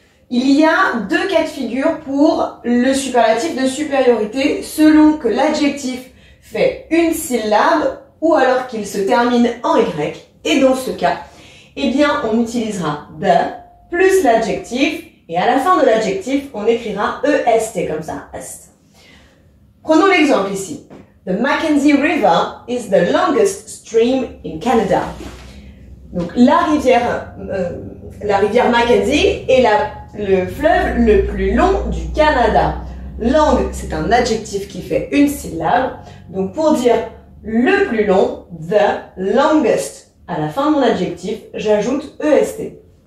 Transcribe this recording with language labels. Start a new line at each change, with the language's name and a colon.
French: Il y a deux cas de figure pour le superlatif de supériorité selon que l'adjectif fait une syllabe ou alors qu'il se termine en Y. Et dans ce cas, eh bien, on utilisera the plus l'adjectif et à la fin de l'adjectif, on écrira EST comme ça, est. Prenons l'exemple ici.
English: The Mackenzie River is the longest stream in Canada.
French: Donc la rivière Mackenzie est le fleuve le plus long du Canada. Long, c'est un adjectif qui fait une syllabe. Donc pour dire le plus long,
English: the longest,
French: à la fin de mon adjectif, j'ajoute EST.